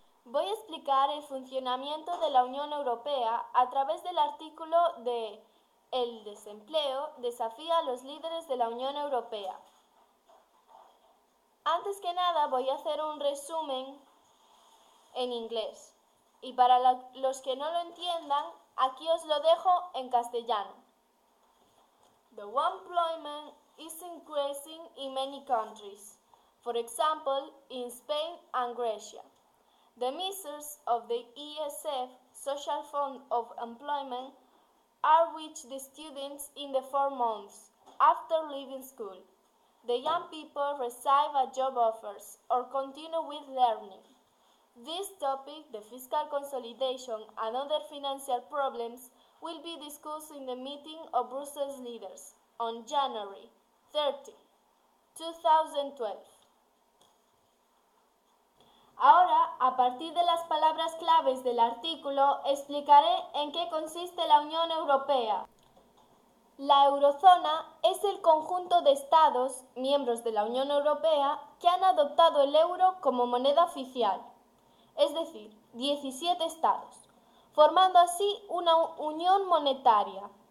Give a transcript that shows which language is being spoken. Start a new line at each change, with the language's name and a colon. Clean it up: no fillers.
Spanish: Voy a explicar el funcionamiento de la Unión Europea a través del artículo de El desempleo desafía a los líderes de la Unión Europea. Antes que nada voy a hacer un resumen en inglés y para los que no lo entiendan, aquí os lo dejo en castellano.
English: The unemployment is increasing in many countries, for example, in Spain and Grecia. The measures of the ESF, Social Fund of Employment, are reached the students in the 4 months after leaving school. The young people receive a job offers or continue with learning. This topic, the fiscal consolidation and other financial problems, will be discussed in the meeting of Brussels leaders on January 30, 2012.
Spanish: Ahora, a partir de las palabras claves del artículo, explicaré en qué consiste la Unión Europea. La eurozona es el conjunto de estados, miembros de la Unión Europea, que han adoptado el euro como moneda oficial, es decir, 17 estados, formando así una unión monetaria.